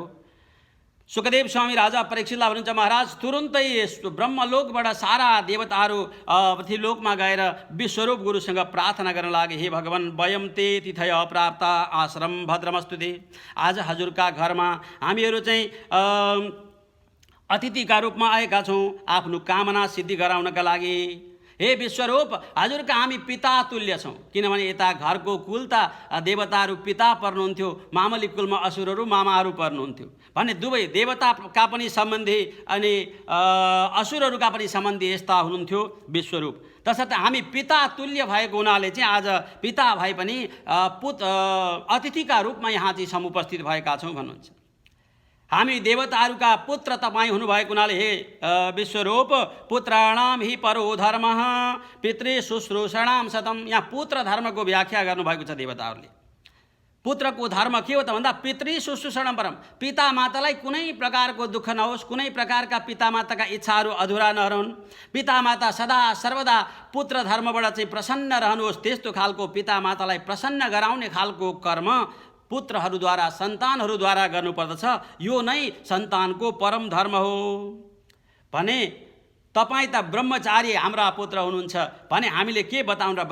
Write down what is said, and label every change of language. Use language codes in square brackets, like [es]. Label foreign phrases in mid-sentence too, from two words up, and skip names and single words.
[ne] सुखदेव स्वामी राजा परीक्षितलाई भन्नुहुन्छ, महाराज तुरुन्तै ब्रह्मलोकबाट सारा देवताहरू पृथ्वीलोकमा गएर विश्वरूप गुरुसँग प्रार्थना गर्न लागे। [sa] हे भगवान, वयम ते तिथय प्राप्त आश्रम भद्रमस्तुते। [ne] आज हजुरका घरमा हामीहरू चाहिँ अतिथिका रूपमा आएका छौँ आफ्नो कामना सिद्धि गराउनका लागि। हे विश्वरूप, हजुरका हामी पिता तुल्य छौँ, किनभने यता घरको कुल त देवताहरू पिता पर्नुहुन्थ्यो, मामली कुलमा असुरहरू मामाहरू पर्नुहुन्थ्यो भने दुवै देवताका पनि सम्बन्धी अनि असुरहरूका पनि सम्बन्धी यस्ता हुनुहुन्थ्यो विश्वरूप। तसर्थ हामी पिता तुल्य भएको हुनाले चाहिँ आज पिता भाइ पनि अतिथिका रूपमा यहाँ चाहिँ समुपस्थित भएका छौँ भन्नुहुन्छ। हामी देवताहरूका पुत्र तपाईँ हुनुभएको हुनाले हे विश्वरूप, [sa] पुत्राणाम हि परो धर्म पितृ शुश्रूषणाम शतम। [ne] यहाँ पुत्र धर्मको व्याख्या गर्नुभएको छ देवताहरूले। पुत्रको धर्म के हो त भन्दा [sa] पितृ शुश्रूषणम परम, [ne] पिता मातालाई कुनै प्रकारको दुःख नहोस्, कुनै प्रकारका पितामाताका इच्छाहरू अधुरा नरहन्, पितामाता सदा सर्वदा पुत्र धर्मबाट चाहिँ प्रसन्न रहनुहोस्, त्यस्तो खालको पितामातालाई प्रसन्न गराउने खालको कर्म पुत्रहरूद्वारा, सन्तानहरूद्वारा गर्नुपर्दछ। यो नै सन्तानको परम धर्म हो भने तपाईँ त ब्रह्मचारी हाम्रा पुत्र हुनुहुन्छ भने हामीले के बताउँ र?